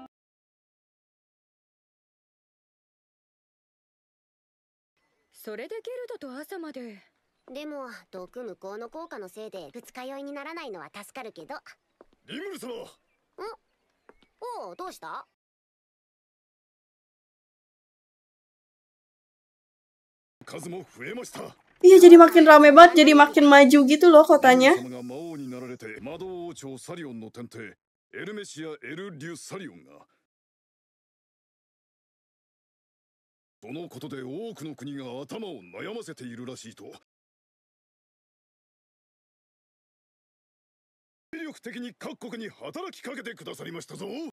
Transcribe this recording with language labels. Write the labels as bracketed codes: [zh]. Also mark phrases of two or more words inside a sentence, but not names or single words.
[ja] それでゲルドと朝まで。でも毒無効の効果のせいで二日酔いにならないのは助かるけど。リムル様。おお、どうした？数も増えました。 [id] Iya, jadi makin rame banget, jadi makin maju gitu loh kotanya. [ja] 様が魔王になられて魔導王朝サリオンの天帝エルメシア・エル・リュ・サリオンがそのことで多くの国が頭を悩ませているらしいと精力的に各国に働きかけてくださりましたぞ。